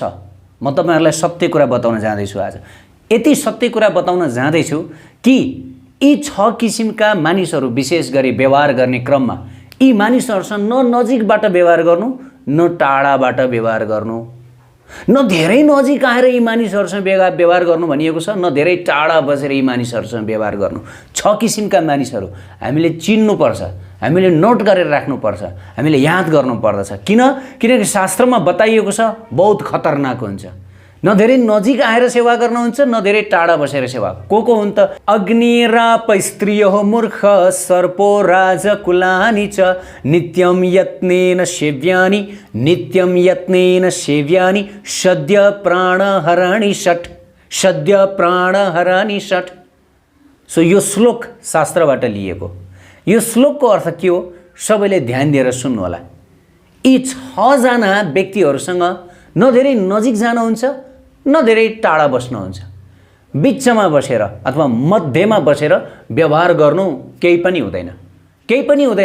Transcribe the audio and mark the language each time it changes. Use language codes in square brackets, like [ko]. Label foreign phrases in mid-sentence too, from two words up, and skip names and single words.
[ne] म तपाईहरुलाई सत्य कुरा बताउन जाँदैछु। आज यति सत्य कुरा बताउन जाँदैछु कि यी 6 किसिमका मानिसहरू विशेष गरी व्यवहार गर्ने क्रममा यी मानिसहरूसँग न नजिकबाट व्यवहार गर्नु न टाढाबाट व्यवहार गर्नु, न धेरै नजिक आएर यी मानिसहरूसँग व्यवहार गर्नु भनिएको छ, न धेरै टाढा बसेर यी मानिसहरूसँग व्यवहार गर्नु। 6 किसिमका मानिसहरू हामीले चिन्नुपर्छ, हामीले नोट गरेर राख्नुपर्छ, हामीले याद गर्नुपर्दछ। किनकि शास्त्रमा बताइएको छ बहुत खतरनाक हुन्छ। न धेरै नजिक आएर सेवा गर्नुहुन्छ, न धेरै टाढा बसेर सेवा। को हुन् त? [sa] अग्निराप स्त्रियो मूर्ख सर्पो राजकुलानि च नित्यं यत्नेन सेव्यानि नित्यं यत्नेन सेव्यानि सद्य प्राणहराणि षट् सद्य प्राणहराणि षट्। [ne] सो यो श्लोक शास्त्रबाट लिएको। यो श्लोकको अर्थ के हो सबैले ध्यान दिएर सुन्नु होला। यी 6 जना व्यक्तिहरूसँग न धेरै नजिक जानुहुन्छ न धेरै टाढा बस्नुहुन्छ, बिचमा बसेर अथवा मध्यमा बसेर व्यवहार गर्नु केही पनि हुँदैन, केही पनि हुँदैन।